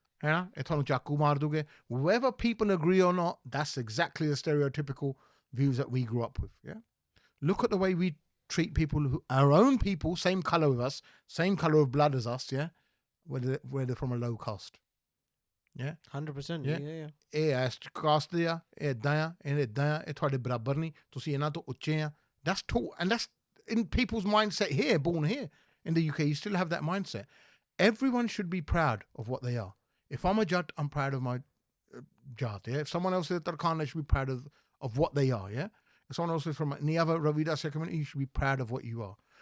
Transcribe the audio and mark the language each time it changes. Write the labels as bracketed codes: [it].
[pa] है ना ये थानू चाकू मार दोगे. [en] Whether people agree or not, that's exactly the stereotypical views that we grew up with. Yeah. Look at the way we treat people our own people, same color with us, same color of blood as us. Yeah. Whether they're from a low caste. Yeah. 100%. Yeah. Yeah. [pa] ਇਹ ਇਸ caste ਦੇ ਆ ਇਹ ਇਦਾਂ ਆ ਇਹ ਇਦਾਂ ਆ ਇਹ ਤੁਹਾਡੇ ਬਰਾਬਰ ਨਹੀਂ ਤੁਸੀਂ ਇਹਨਾਂ ਤੋਂ ਉੱਚੇ ਆ. [en] That's taught, and that's in people's mindset here, born here in the UK. You still have that mindset. Everyone should be proud of what they are. If I'm a Jat, I'm proud of my Jat. Yeah? If someone else is a Tarkhan, they should be proud of what they are. Yeah. If someone else is from any other Ravidasya community, you should be proud of what you are.